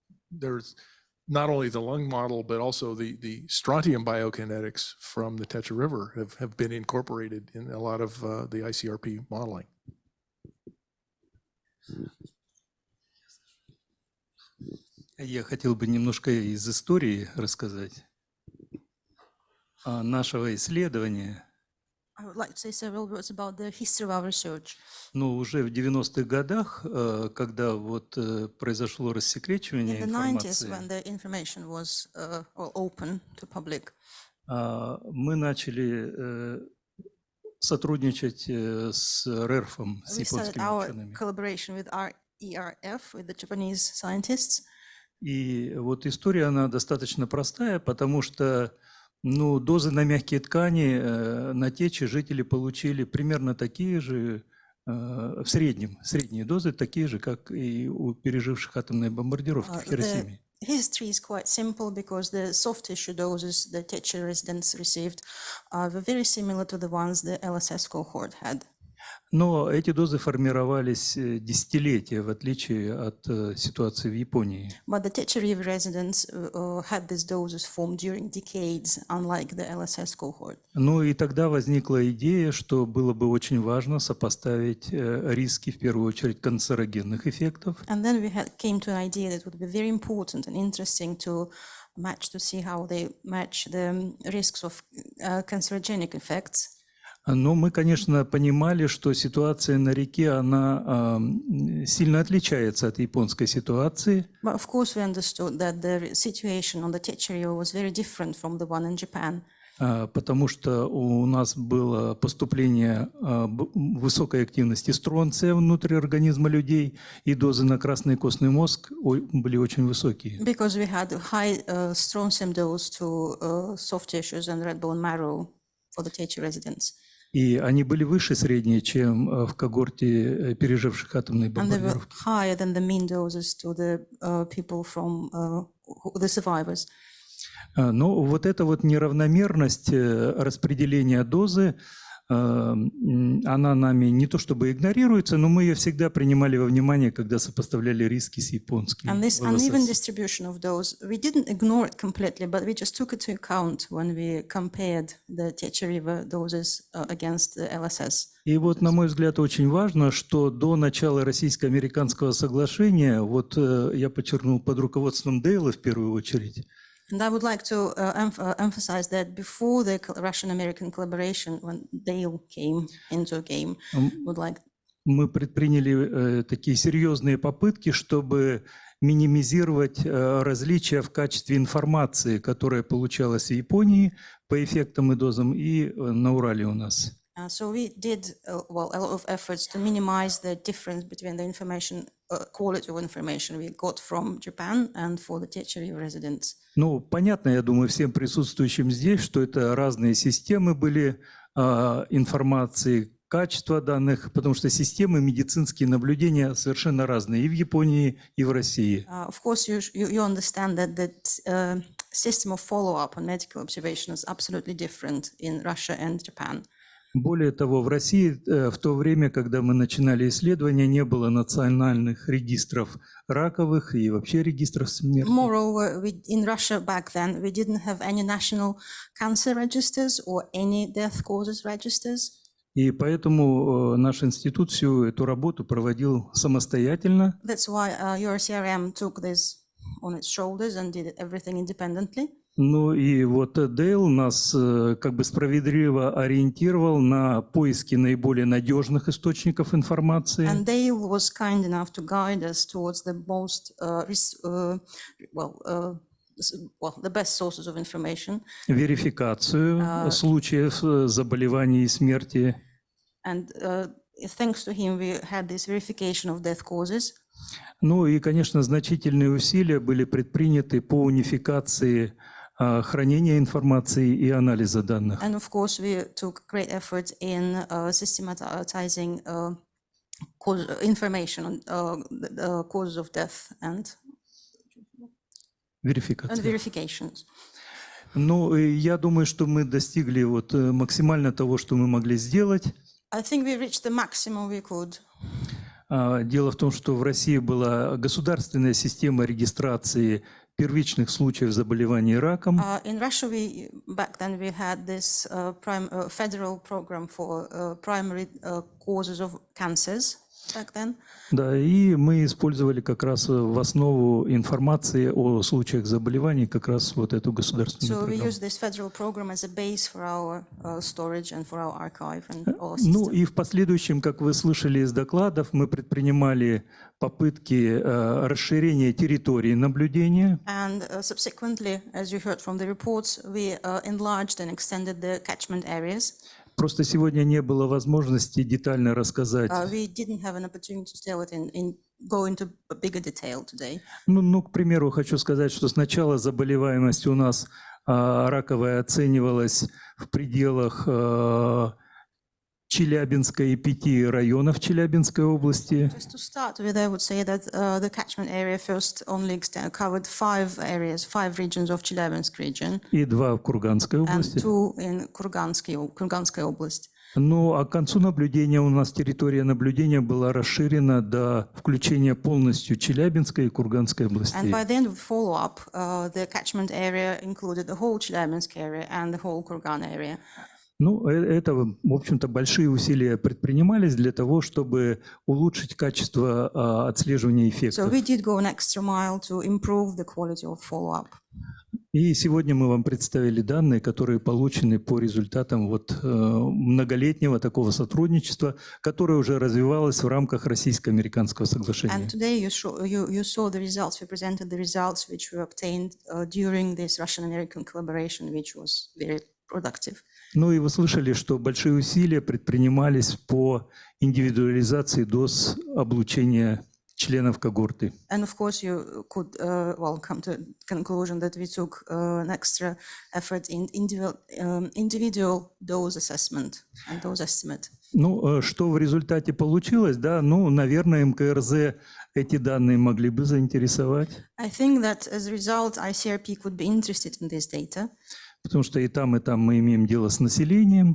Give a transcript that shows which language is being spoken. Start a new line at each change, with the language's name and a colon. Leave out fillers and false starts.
English: There's not only the lung model, but also the strontium biokinetics from the Techa River have been incorporated in a lot of the ICRP modeling.
Russian: Я хотел бы немножко из истории рассказать нашего исследования.
English: I would like to say several words about the history of our research.
Russian: Но уже в 90-х годах, когда вот произошло рассекречивание информации,
English: when the information was open to public,
Russian: мы начали сотрудничать с РЭРФом, с японскими учеными.
English: Collaboration with RERF, with the Japanese scientists.
Russian: И вот история, она достаточно простая, потому что дозы на мягкие ткани на Тече жители получили примерно такие же, в среднем, средние дозы такие же, как и у переживших атомные бомбардировки в Хиросиме.
English: History is quite simple because the soft tissue doses the Techa residents received were very similar to the ones the LSS cohort had.
Russian: Но эти дозы формировались десятилетия, в отличие от ситуации в Японии.
English: But the Techa River residents had these doses formed during decades, unlike the LSS cohort.
Russian: Ну и тогда возникла идея, что было бы очень важно сопоставить риски, в первую очередь, канцерогенных эффектов.
English: And then we came to an idea that would be very important and interesting to see how they match the risks of cancerogenic effects.
Russian: Но мы, конечно, понимали, что ситуация на реке, она сильно отличается от японской ситуации.
English: But of course we understood that the situation on the Techa River was very different from the one in Japan.
Russian: Потому что у нас было поступление высокой активности стронция внутрь организма людей, и дозы на красный костный мозг были очень высокие.
English: Because we had high strontium dose to soft tissues and red bone marrow for the Techa residents.
Russian: И они были выше средние, чем в когорте переживших атомные бомбардировки.
English: And they were higher than the mean doses to the people from the survivors.
Russian: Но вот эта вот неравномерность распределения дозы, она нами не то чтобы игнорируется, но мы ее всегда принимали во внимание, когда сопоставляли риски с японскими.
English: And this uneven distribution of dose, we didn't ignore it completely, but we just took it to account when we compared the Techa River doses against the LSS.
Russian: И вот, на мой взгляд, очень важно, что до начала российско-американского соглашения, вот я подчеркнул, под руководством Дейла в первую очередь,
English: And I would like to emphasize that before the Russian-American collaboration, when Dale came into a game,
Russian: мы предприняли такие серьезные попытки, чтобы минимизировать различия в качестве информации, которая получалась в Японии по эффектам и дозам, и на Урале у нас.
English: So we did a lot of efforts to minimize the difference between the information, quality of information we got from Japan and for the Techa River residents.
Russian: Ну, понятно, я думаю, всем присутствующим здесь, что это разные системы были информации, качество данных, потому что системы медицинские наблюдения совершенно разные и в Японии, и в России.
English: Of course, you understand that the system of follow-up and medical observation is absolutely different in Russia and Japan.
Russian: Более того, в России в то время, когда мы начинали исследования, не было национальных регистров раковых и вообще регистров смерти.
English: Moreover, in Russia back then, we didn't have any national cancer registers or any death causes registers.
Russian: И поэтому наш институт всю эту работу проводил самостоятельно.
English: That's why URCRM took this on its shoulders and did everything independently.
Russian: Ну и вот Дейл нас как бы справедливо ориентировал на поиски наиболее надежных источников информации.
English: And Dale was kind enough to guide us towards the most, the best sources of information.
Russian: Верификацию случаев заболеваний и смерти.
English: And thanks to him, we had this verification of death causes.
Russian: Ну и, конечно, значительные усилия были предприняты по унификации хранения информации и анализа данных.
English: And of course, we took great efforts in systematizing information on the causes of death and verifications.
Russian: Ну, я думаю, что мы достигли вот максимально того, что мы могли сделать.
English: I think we reached the maximum we could.
Russian: Дело в том, что в России была государственная система регистрации первичных случаев заболеваний раком.
English: In Russia, back then we had this federal program for primary causes of cancers back then.
Russian: Да, и мы использовали как раз в основу информации о случаях заболеваний как раз вот эту государственную программу.
English: So we used this federal program as a base for our storage and for our archive and all systems.
Russian: Ну и в последующем, как вы слышали из докладов, мы предпринимали попытки расширения территории наблюдения.
English: And subsequently, as you heard from the reports, we enlarged and extended the catchment areas.
Russian: Просто сегодня не было возможности детально рассказать.
English: We didn't have an opportunity to tell it go into bigger detail today.
Russian: Ну, к примеру, хочу сказать, что сначала заболеваемость у нас раковая оценивалась в пределах Челябинска и 5 районов Челябинской области.
English: Just to start with, I would say that the catchment area first only covered 5 areas, 5 regions of Chelyabinsk region.
Russian: И 2 в Курганской области.
English: And 2 in Kurganskая область.
Russian: Ну, а к концу наблюдения у нас территория наблюдения была расширена до включения полностью Челябинской и Курганской областей.
English: And by the end of the follow-up, the catchment area included the whole Chelyabinsk area and the whole Kurgan area.
Russian: Ну, это, в общем-то, большие усилия предпринимались для того, чтобы улучшить качество отслеживания эффектов.
English: So we did go an extra mile to improve the quality of follow-up.
Russian: И сегодня мы вам представили данные, которые получены по результатам вот многолетнего такого сотрудничества, которое уже развивалось в рамках российско-американского соглашения.
English: And today you saw the results. We presented the results which were obtained during this Russian-American collaboration, which was very productive.
Russian: Ну и вы слышали, что большие усилия предпринимались по индивидуализации доз облучения членов когорты.
English: And of course you could come to the conclusion that we took an extra effort in individual dose assessment and dose estimate.
Russian: Ну, что в результате получилось, да, ну, наверное, МКРЗ эти данные могли бы заинтересовать.
English: I think that as a result, ICRP could be interested in this data.
Russian: Потому что и там мы имеем дело с населением.